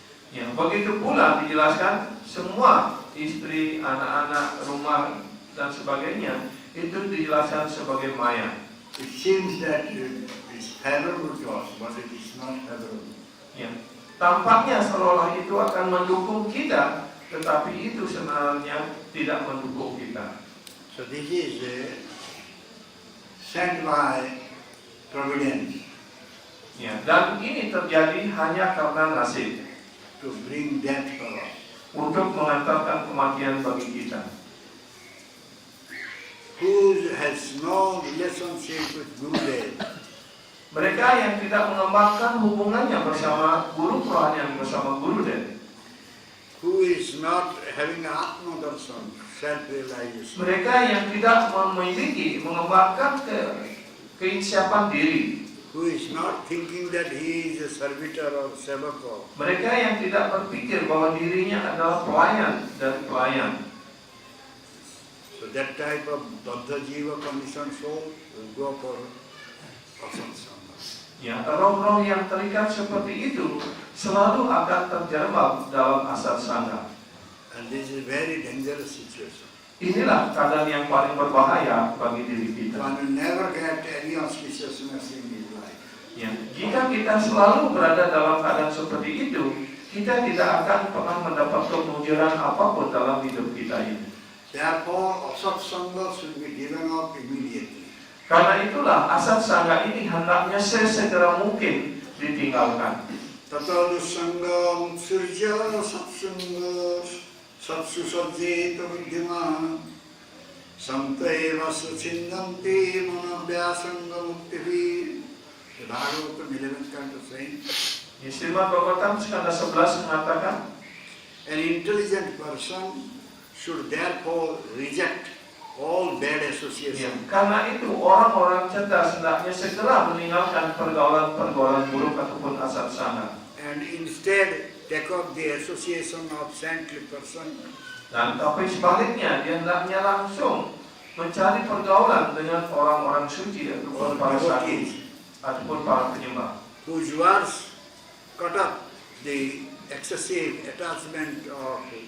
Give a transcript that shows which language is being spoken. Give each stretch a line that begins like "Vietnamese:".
Indonesian: Ya, begitu pula dijelaskan semua istri, anak-anak, rumah dan sebagainya itu dijelaskan sebagai maya.
English: It seems that it is favorable to us, but it is not favorable.
Indonesian: Ya, tampaknya seolah itu akan mendukung kita, tetapi itu sebenarnya tidak mendukung kita.
English: So this is sent by providence
Indonesian: Ya, dan ini terjadi hanya karena nasib
English: to bring death for us.
Indonesian: untuk mengantarkan kematian bagi kita.
English: Who has no relationship with Gurudev,
Indonesian: Mereka yang tidak mengembangkan hubungannya bersama guru rohanian, bersama Gurudev.
English: who is not having Atma Darshan, self-realization,
Indonesian: Mereka yang tidak memiliki, mengembangkan keinsiapan diri.
English: who is not thinking that he is a servitor or sevaka,
Indonesian: Mereka yang tidak berpikir bahwa dirinya adalah pelayan dan pelayan.
English: so that type of Baddha Jiva conditioned soul will go for asatsanga.
Indonesian: Ya, roh-roh yang terikat seperti itu selalu akan terjerembab dalam asat sangha.
English: And this is a very dangerous situation.
Indonesian: Inilah keadaan yang paling berbahaya bagi diri kita.
English: One will never get any auspiciousness in his life.
Indonesian: Ya, jika kita selalu berada dalam keadaan seperti itu, kita tidak akan pernah mendapat kemujiran apapun dalam hidup kita ini.
English: Therefore, asatsanga should be given up immediately.
Indonesian: Karena itulah asat sangga ini hendaknya sesegera mungkin ditinggalkan.
Sanskrit: Tata dusangam surja satsanga satsu sajjeta vidyama samte vasu chindanti manabhyasanga muktivi.
English: Bhagavatam 11th canto saying,
Indonesian: Di Srimad Bhagavatam skanda 11 mengatakan,
English: an intelligent person should therefore reject all bad
Indonesian: ya,
English: association.
Indonesian: karena itu orang-orang cerdas hendaknya segera meninggalkan pergaulan-pergaulan buruk ataupun asat sangga.
English: And instead take up the association of saintly person.
Indonesian: Dan tapi sebaliknya dia hendaknya langsung mencari pergaulan dengan orang-orang suci ataupun para saksi ataupun para penyembah.
English: Whose words cut up the excessive attachment of